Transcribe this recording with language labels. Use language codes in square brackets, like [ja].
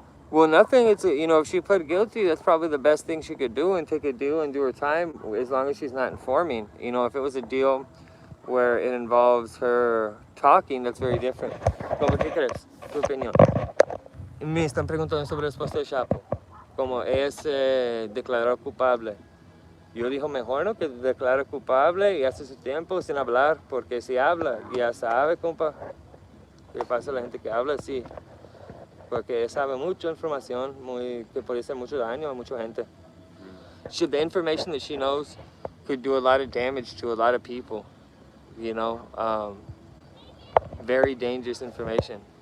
[en] Well, nothing. It's you know, if she pled guilty, that's probably the best thing she could do and take a deal and do her time as long as she's not informing. You know, if it was a deal where it involves her talking, that's very different. [es] ¿Cómo qué crees? Tu opinión. Me están preguntando sobre el esposo de Chapo. Como es declarado culpable. Yo digo mejor no que declare culpable y hace su tiempo sin hablar, porque si habla ya sabe, compa, qué pasa a la gente que habla así. Porque sabe mucha información que puede hacer mucho daño a mucha gente. [en] The information that she knows could do a lot of damage to a lot of people, you know. Very dangerous information.